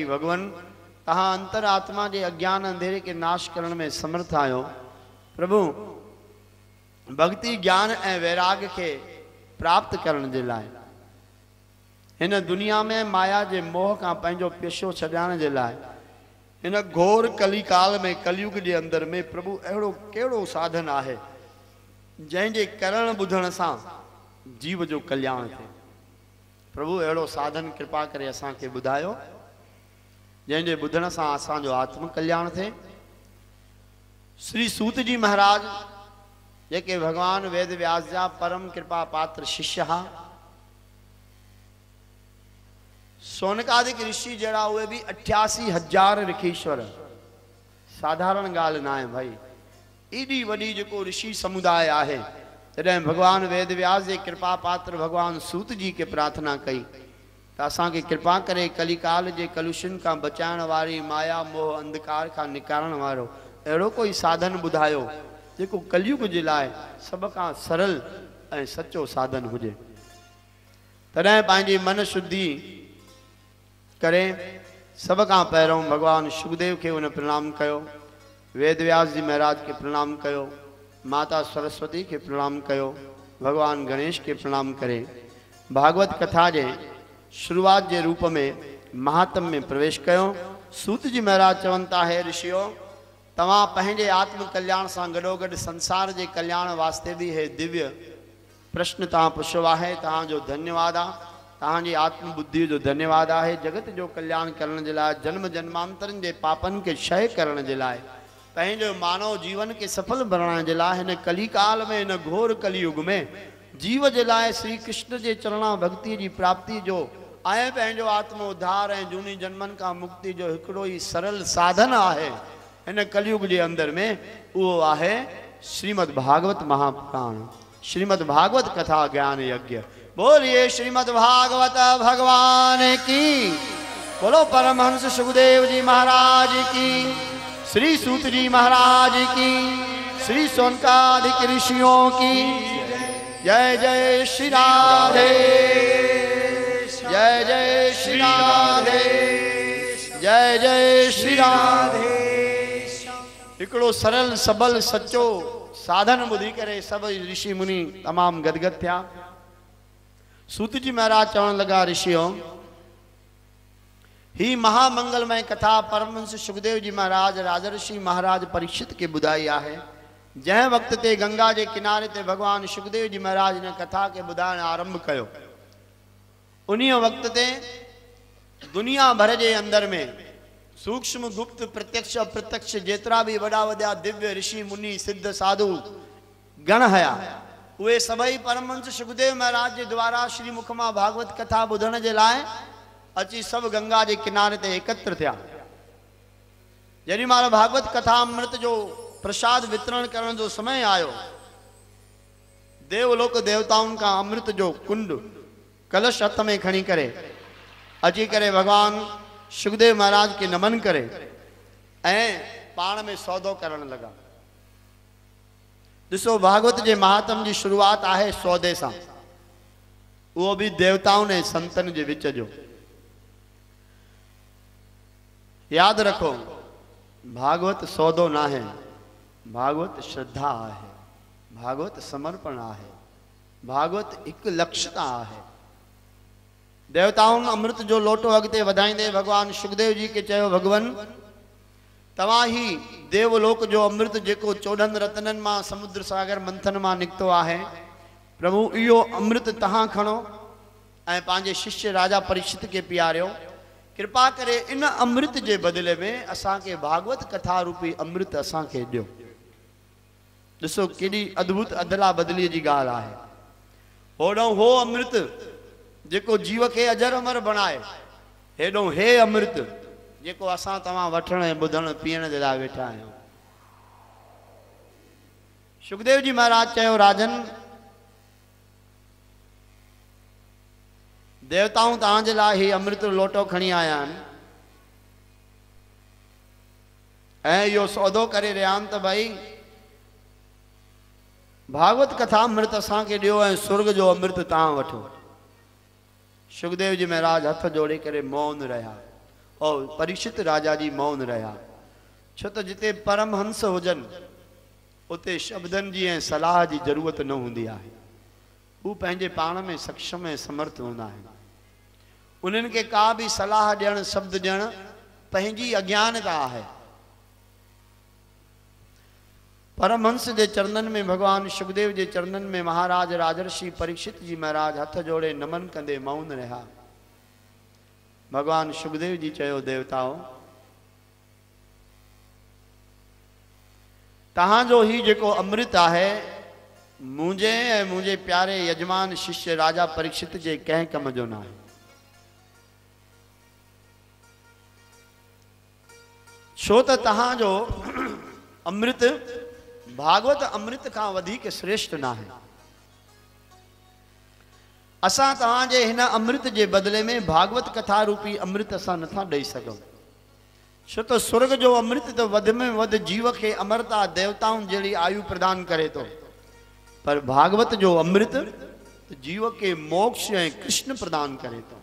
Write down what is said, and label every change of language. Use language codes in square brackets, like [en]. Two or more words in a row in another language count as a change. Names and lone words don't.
[sd] भगवान तहां अंतर आत्मा के अज्ञान अंधेरे के नाश करने में समर्थ आयो। [hi] प्रभु भक्ति ज्ञान ए वैराग्य के प्राप्त करने के लाए इन दुनिया में माया के मोह का [sd] पंहिंजो पेशो छॾाइण जे लाइ इन घोर कली काल में कलयुग के अंदर में प्रभु अहिड़ो कहिड़ो साधन आहे जंहिंजे करण ॿुधण सां जीव जो कल्याण थे। प्रभु अहिड़ो साधन कृपा करे असां के ॿुधायो जंहिंजे ॿुधण सां असांजो आत्म कल्याण थे। श्री सूत जी महाराज जेके भगवान वेद व्यास जा परम कृपा पात्र शिष्य हा, सोनकादिक ऋषि जड़ा हुए भी 88,000 ऋषीश्वर साधारण गाल ना है भाई। एडी वडी जो ऋषि समुदाय आहे तॾहिं भगवान वेद व्यास के कृपा पात्र भगवान सूत जी के प्रार्थना कई तो असा के कृपा करे कलिकाल के कलुषन का बचाण वाली माया मोह अंधकार का निकारण वालो अड़ो कोई साधन बुधायो जो कलयुग के लाए सब का सरल ए सच्चो साधन हुए। तॾहिं पंहिंजी मन शुद्धि करे सब खां पहिरों भगवान शुकदेव के उन प्रणाम कयो, वेद व्यास जी महाराज के प्रणाम कयो, माता सरस्वती के प्रणाम कयो, भगवान गणेश के प्रणाम करे भागवत कथा जे शुरुआत के रूप में महात्म में प्रवेश कयो। सूत जी महाराज चवन था, हे ऋषियों, तव्हां पंहिंजे आत्म कल्याण से गडोगड संसार के कल्याण वास्ते भी हे दिव्य प्रश्न तव्हां पुछियो आहे। तव्हांजो धन्यवाद आहे, तव्हांजी आत्म बुद्धि जो धन्यवाद आहे। जगत जो कल्याण करण जे लाइ, जन्म जन्मांतरन के पापन के क्षय करण जे लाइ, पंहिंजो मानव जीवन के सफल बनाने जे लाइ हिन कलिकाल में, हिन घोर कलियुग में जीव जे लाइ श्री कृष्ण के चरणा भक्ति की प्राप्ति जो ऐं पंहिंजो आत्म उद्धार ऐं जूनी जन्मन का मुक्ति जो हिकिड़ो ही सरल साधन आहे हिन कलियुग के अंदर में, वो आहे श्रीमद् भागवत महापुराण, श्रीमद् भागवत कथा ज्ञान यज्ञ। [hi] बोलिए श्रीमद् भागवत भगवान की, बोलो परमहंस सुखदेव जी महाराज की, श्री सूत जी महाराज की, श्री सोनकादिक ऋषियों की जय जय श्री राधे, जय जय श्री राधे, जय जय श्री राधे। [sd] हिकिड़ो सरल सबल सच्चो साधन बुधी करे सब ऋषि मुनि तमाम गदगद थिया। सूत जी महाराज चवण लगा, ऋषियों, ही महामंगलमय कथा परमहंस सुखदेव जी महाराज राजर्षि महाराज परीक्षित के बुधाई आहे। जै वक्त ते गंगा के किनारे ते भगवान सुखदेव जी महाराज ने कथा के बुधाइण आरंभ कयो, उन्हीं वक्त ते दुनिया भर के अंदर में सूक्ष्म गुप्त प्रत्यक्ष अप्रत्यक्ष जेतरा भी वड़ा वड़ा दिव्य ऋषि मुनि सिद्ध साधु गण हया, वे सभई परमहंस सुखदेव महाराज के द्वारा श्री मुख मां भागवत कथा बुधण के लाए अची सब गंगा के किनारे ते एकत्र थिया। जॾहिं महिल भागवत कथा अमृत जो प्रसाद वितरण करण जो समय आयो, देवलोक देवताउन का अमृत जो कुंड कलश हथ में खणी करे अची करे भगवान सुखदेव महाराज के नमन करे ऐं पाण में सौदो करण लगा। [hi] दिसो, भागवत के महात्म की शुरुआत आहे सौदे से, वो भी देवताओं ने [sd] संतन के विच जो। [hi] याद रखो, भागवत [sd] सौदो ना [hi] है, भागवत श्रद्धा है, भागवत समर्पण है, भागवत एक लक्ष्यता है। [sd] देवताओं अमृत जो लोटो अगते वधाईंदे भगवान सुखदेव जी के चयो, भगवान तवा ही देवलोक जो अमृत जेको 14 रत्नन मां समुद्र सागर मंथन मां निकतो आहे, प्रभु इो अमृत तहां खणो ऐं पांजे शिष्य राजा परीक्षित के पियारियो। कृपा करे इन अमृत के बदले में असा के भागवत कथा रूपी अमृत असा के दियो। दिसो केडी अद्भुत अदला बदली जी गाल आहे। होडो हो अमृत जेको जीव के अजर अमर बनाए, हेडो हे अमृत जेको असा तवा वठण बुधण पीण जे लाइ वेठा आहियूं। सुखदेव जी महाराज चयो, राजन, देवताओं तव्हांजे लाइ ही अमृत लोटो खणी आया आहिनि ऐं इहो सौदो करे रहिया आहिनि त भई भागवत कथा अमृत असांखे ॾियो ऐं स्वर्ग जो अमृत तव्हां वठो। सुखदेव जी महाराज हथ जोड़े करे मौन रहा और परीक्षित राजा जी मौन रहा, छो तो जिते परमहंस हुजन उते शब्दन जी ऐं सलाह की जरूरत न होंदी आहे। वो पंहिंजे पाण में सक्षम ऐं समर्थ हूंदा आहिनि। उन्हनि के का भी सलाह ॾियण शब्द ॾियण पंहिंजी अज्ञानता है। परमहंस के चरणन में, भगवान सुखदेव के चरणन में महाराज राजर्षि परीक्षित जी महाराज हथ जोड़े नमन कंदे मौन रहा। भगवान सुखदेव जी चयो, देवताओं, तहांजो ही जेको अमृत आहे मुझे ऐं मुझे प्यारे यजमान शिष्य राजा परीक्षित के कंहिं कम जो ना है। छो त तहांजो अमृत भागवत अमृत का वधिक श्रेष्ठ ना है। असा तवाजे हिन अमृत के बदले में भागवत कथा रूपी अमृत असा नथा दई सको। छो तो स्वर्ग जो अमृत तो वध में वध जीव के अमरता देवताओं जड़ी आयु प्रदान करे तो, पर भागवत जो अमृत तो जीव के मोक्ष ऐं कृष्ण प्रदान करे तो।